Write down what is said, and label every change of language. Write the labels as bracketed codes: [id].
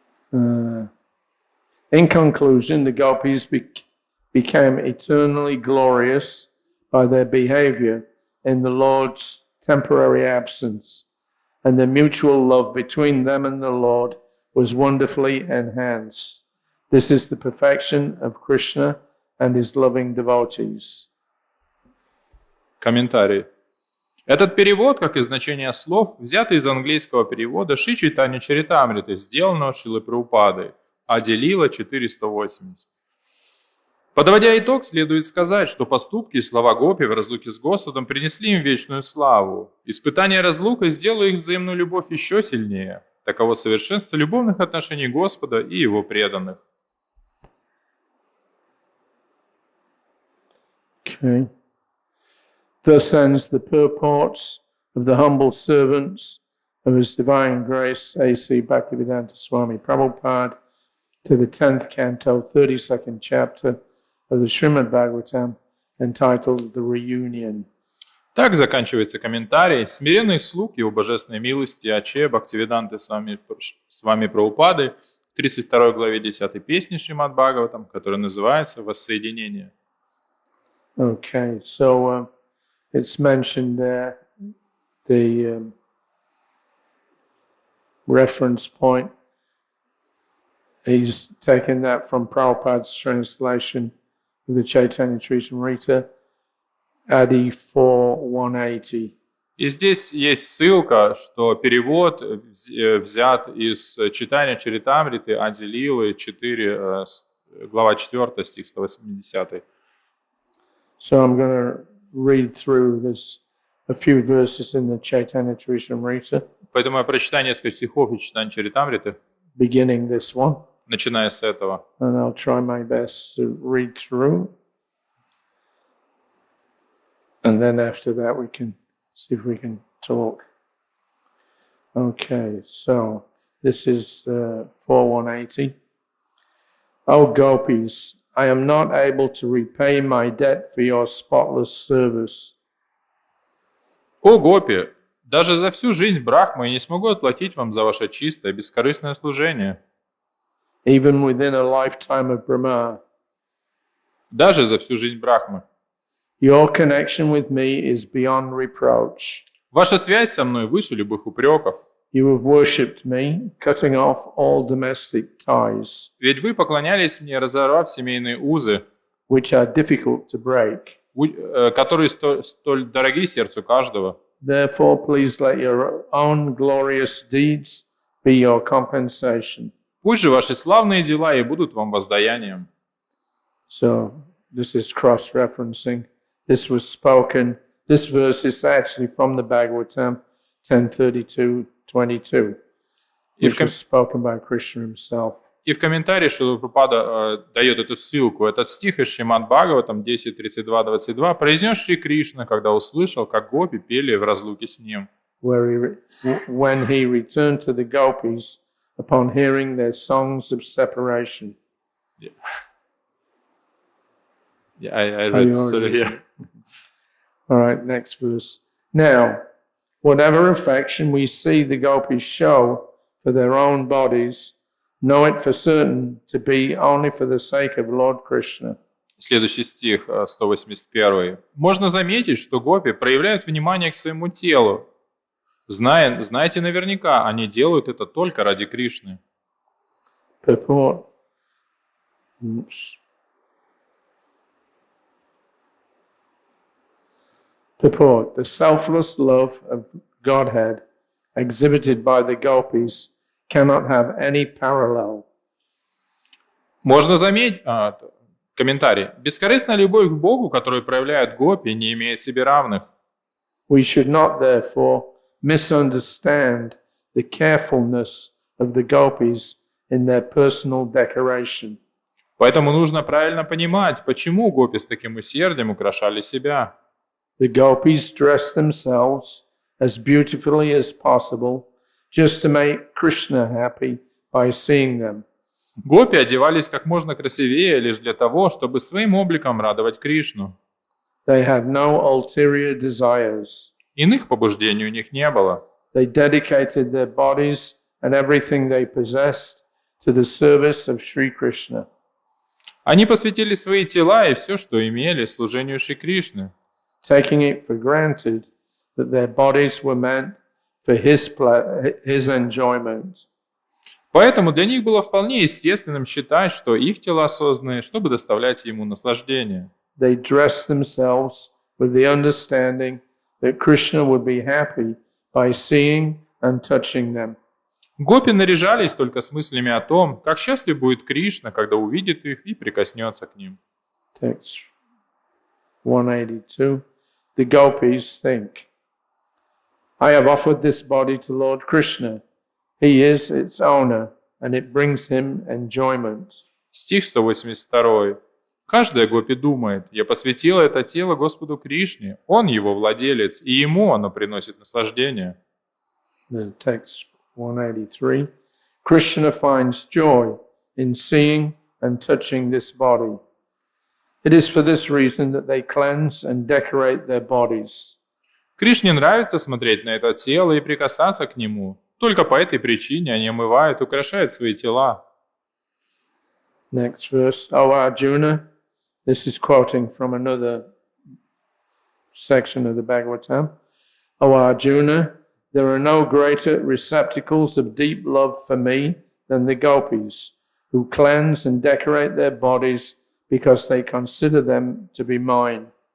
[en] In conclusion, the gopis became eternally glorious by their behavior in the Lord's temporary absence, and the mutual love between them and the Lord was wonderfully enhanced. This is the perfection of Krishna and his loving devotees. [ru] Комментарий. Этот перевод, как и значение слов, взят из английского перевода Шри Чайтанья-чаритамриты, сделанного Шрилой Прабхупадой, Ади Лила 480. Подводя итог, следует сказать, что поступки и слова гопи в разлуке с Господом принесли им вечную славу. Испытание разлукой сделало их взаимную любовь еще сильнее. Таково совершенство любовных отношений Господа и Его преданных. [en] Okay. Thus ends the purports of the humble servants of His Divine Grace, A.C. Bhaktivedanta Swami Prabhupada, to the 10th canto, 32nd chapter of the Śrīmad-Bhāgavatam, entitled The Reunion. [ru] Так заканчивается комментарий смиренных слуг Его Божественной милости Аче Бхактивиданты с вами Прабхупады в 32 главе 10 песни Śrīmad-Bhāgavatam, которая называется «Воссоединение». [en] Okay, so it's mentioned there, the reference point. He's taken that from Prabhupada's translation of the Caitanya-charitamrita, Adi 4:180. [ru] И здесь есть ссылка, что перевод взят из Чайтанья-чаритамриты Ади Лилы 4, глава 4, стих 180. [en] So I'm going to read through this, a few verses in the Caitanya-charitamrita, [ru] Поэтому я прочитаю несколько стихов из Чайтанья-чаритамриты, [en] beginning this one, [ru] начиная с этого. [en] and I'll try my best to read through. And then after that we can see if we can talk. Okay, so this is 4180. O gopis, I am not able to repay my debt for your spotless service. [ru] О гопи, даже за всю жизнь Брахмы я не смогу отплатить вам за ваше чистое, бескорыстное служение. [en] Even within a lifetime of Brahma, [ru] Даже за всю жизнь Брахмы. [en] your connection with me is beyond reproach. [ru] Ваша связь со мной выше любых упреков. [en] You have worshipped me, cutting off all domestic ties, [ru] Ведь вы поклонялись мне, разорвав семейные узы, [en] which are difficult to break. [ru] которые столь дороги сердцу каждого. [en] Therefore, please let your own glorious deeds be your compensation. [ru] Пусть же ваши славные дела и будут вам воздаянием. [en] So, this is cross-referencing. This was spoken, this verse is actually from the Bhagavatam 10:32-22, which was spoken by Krishna himself. [ru] И в комментарии Шрила Прабхупада дает эту ссылку. Этот стих из Śrīmad-Bhāgavatam 10:32-22 произнес Шри Кришна, когда услышал, как гопи пели в разлуке с ним. [en] When he returned to the gopis upon hearing their songs of separation. Yeah, I read here. All right, next verse. Now, whatever affection we see the gopis show for their own bodies, know it for certain to be only for the sake of Lord Krishna. [ru] Следующий стих, 181. Можно заметить, что гопи проявляют внимание к своему телу. Знаете наверняка, они делают это только ради Кришны. [en] Purport. Purport. The selfless love of Godhead exhibited by the gopis cannot have any parallel. [ru] Можно заметить, комментарий. Бескорыстная любовь к Богу, которую проявляют гопи, не имеет себе равных. [en] We should not, therefore, misunderstand the carefulness of the gopis in their personal decoration. [ru] Поэтому нужно правильно понимать, почему гопи с таким усердием украшали себя. [en] The gopis dressed themselves as beautifully as possible just to make Krishna happy by seeing them. [ru] Гопи одевались как можно красивее лишь для того, чтобы своим обликом радовать Кришну. [en] They had no ulterior desires. [ru] Иных побуждений у них не было. [en] They dedicated their bodies and everything they possessed to the service of Sri Krishna. [ru] Они посвятили свои тела и все, что имели, служению Шри Кришны, [en] taking it for granted that their bodies were meant for his enjoyment. [ru] Поэтому для них было вполне естественным считать, что их тела созданы, чтобы доставлять ему наслаждение. [en] They dressed themselves with the understanding that Krishna would be happy by seeing and touching them. [ru] Гопи наряжались только с мыслями о том, как счастлив будет Кришна, когда увидит их и прикоснется к ним. [en] Text 182. The gopis think, I have offered this body to Lord Krishna. He is its owner, and it brings him enjoyment. [ru] Стих 182. Каждая гопи думает, я посвятила это тело Господу Кришне, он его владелец, и ему оно приносит наслаждение. [en] The text 183. Krishna finds joy in seeing and touching this body. It is for this reason that they cleanse and decorate their bodies. [ru] Кришне нравится смотреть на это тело и прикасаться к нему. Только по этой причине они омывают, украшают свои тела. [en] Next verse. O Arjuna, this is quoting from another section of the Bhagavatam. O Arjuna, there are no greater receptacles of deep love for me than the gopis, who cleanse and decorate their bodies because they consider them to be mine.